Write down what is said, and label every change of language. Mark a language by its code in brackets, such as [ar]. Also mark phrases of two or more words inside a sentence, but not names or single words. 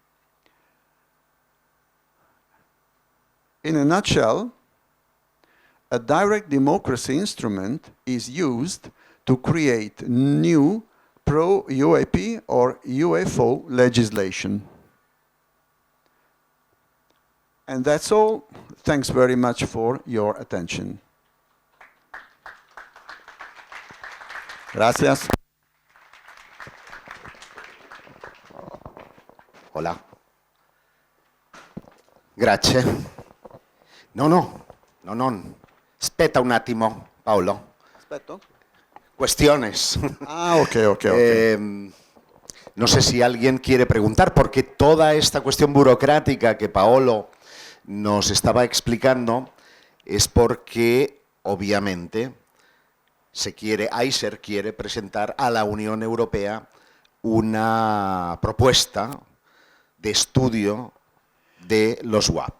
[en] In a nutshell, a direct democracy instrument is used to create new pro-UAP or UFO legislation. And that's all. Thanks very much for your attention. [es] Gracias. Hola. [it] Grazie. No. Aspetta un attimo, Paolo. Aspetto. [es] Cuestiones. Ah, ok. No sé si alguien quiere preguntar, porque toda esta cuestión burocrática que Paolo nos estaba explicando es porque obviamente, Aiser quiere presentar a la Unión Europea una propuesta de estudio de los UAP.